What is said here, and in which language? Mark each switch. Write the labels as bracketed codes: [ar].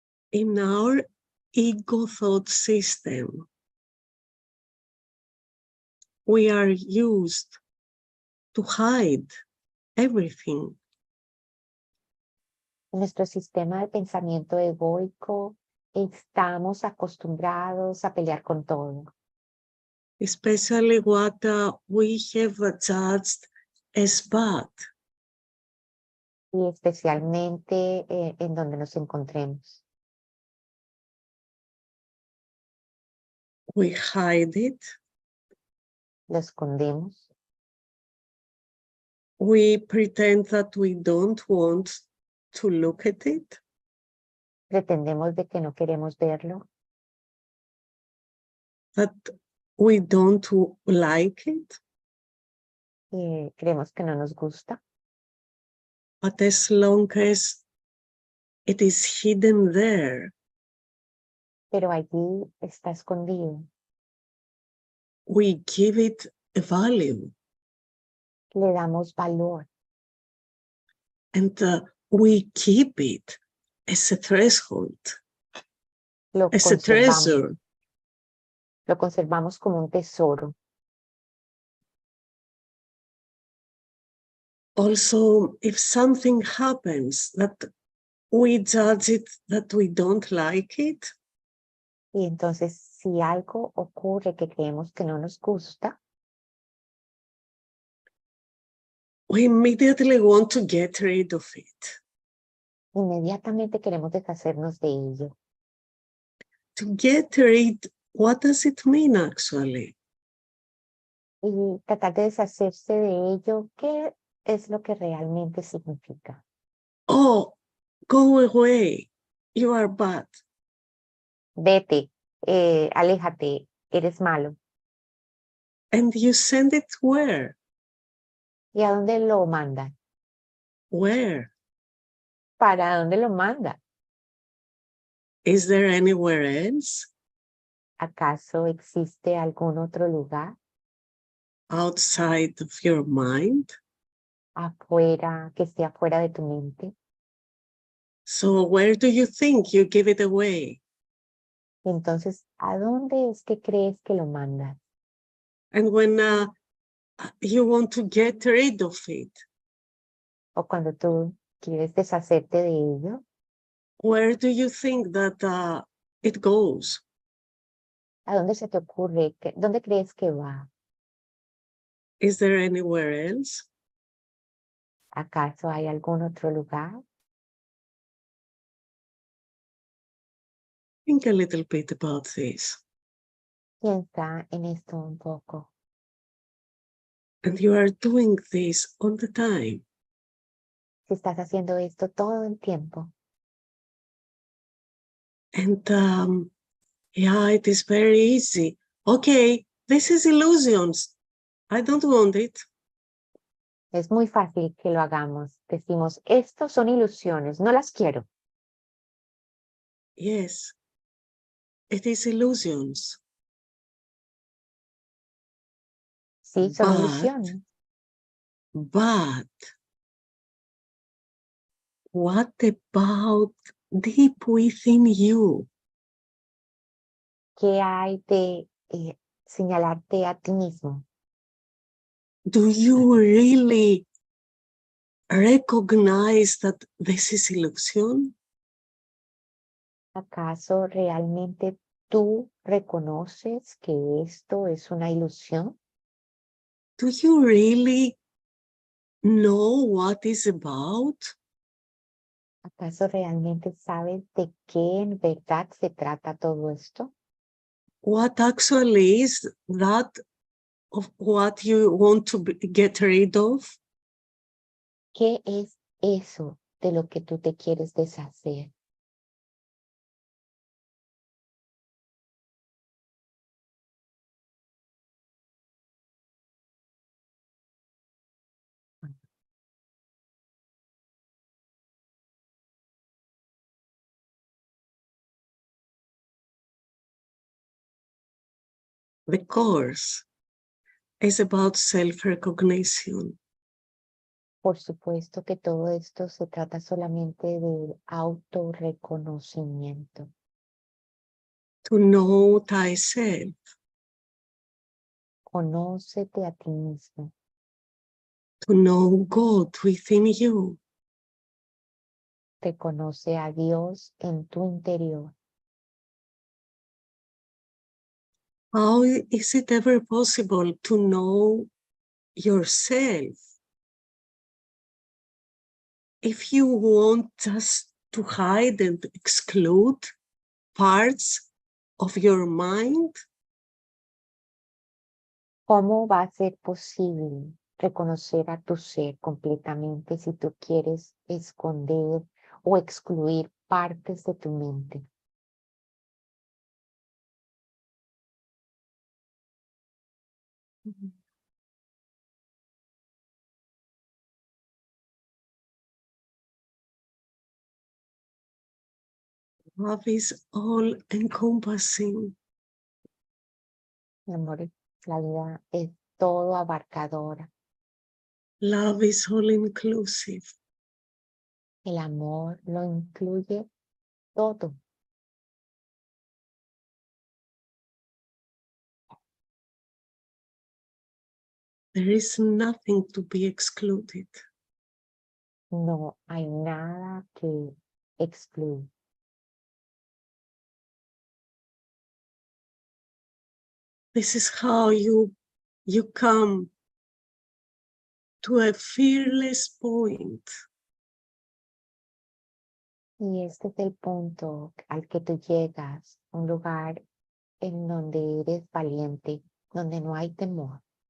[en] In our ego thought system, we are used to hide everything. [es] En nuestro sistema de pensamiento egoico estamos acostumbrados a pelear con todo. [en] Especially what we have judged as bad. [es] Y especialmente en donde nos encontremos. [en] We hide it. [es] Lo escondemos. [en] We pretend that we don't want to look at it. [es] Pretendemos de que no queremos verlo. [en] That we don't like it. [es] Creemos que no nos gusta. [en] But as long as it is hidden there, [es] Pero allí está escondido. [en] we give it a value. [es] Le damos valor. [en] And we keep it as a threshold, [es] Lo [en] as a [es] conservamos. [en] treasure. [es] Lo conservamos como un tesoro. [en] Also, if something happens that we judge it, that we don't like it, [es] Y entonces, si algo ocurre que creemos que no nos gusta, [en] we immediately want to get rid of it. [es] inmediatamente queremos deshacernos de ello. [en] To get rid, what does it mean actually? [es] Y tratar de deshacerse de ello, ¿qué es lo que realmente significa? [en] Oh, go away, you are bad. [es] Vete, aléjate, eres malo. [en] And you send it where? [es] ¿Y a dónde lo manda? [en] Where? [es] ¿Para dónde lo manda? [en] Is there anywhere else? [es] ¿Acaso existe algún otro lugar [en] Outside of your mind? [es] afuera, que esté afuera de tu mente? [en] So where do you think you give it away? [es] Entonces, ¿a dónde es que crees que lo mandas? [en] And when you want to get rid of it, [es] O cuando tú quieres deshacerte de ello, [en] where do you think that it goes? [es] ¿a dónde se te ocurre? ¿Dónde crees que va? [en] Is there anywhere else? [es] ¿Acaso hay algún otro lugar? [en] Think a little bit about this. [es] Piensa en esto un poco. [en] And you are doing this all the time. [es] Si estás haciendo esto todo el tiempo, [en] And yeah, it is very easy. Okay, this is illusions. I don't want it. [es] Es muy fácil que lo hagamos. Decimos, estos son ilusiones, no las quiero. [en] Yes, it is illusions. [es] Sí, son [en] But [es] ilusiones. [en] what about deep within you? [es] ¿Qué hay de señalarte a ti mismo? [en] Do you really recognize that this is illusion? [es] ¿Acaso realmente tú reconoces que esto es una ilusión? [en] Do you really know what is about? [es] ¿Acaso realmente sabes de qué en verdad se trata todo esto? [en] What actually is that of what you want to get rid of? [es] ¿Qué es eso de lo que tú te quieres deshacer? [en] The course is about self-recognition. [es] Por supuesto que todo esto se trata solamente del autorreconocimiento. [en] To know thyself, [es] Conócete a ti mismo. [en] to know God within you. [es] Te conoce a Dios en tu interior. [en] How is it ever possible to know yourself if you want just to hide and exclude parts of your mind? [es] ¿Cómo va a ser posible reconocer a tu ser completamente si tú quieres esconder o excluir partes de tu mente? [en] Love is all encompassing. [es] Mi amor, la vida es todo abarcadora. [en] Love is all inclusive. [es] El amor lo incluye todo. [en] There is nothing to be excluded. [es] No hay nada que excluir. [en] This is how you come to a fearless point. [es] Y este es el punto al que tú llegas, un lugar en donde eres valiente, donde no hay temor.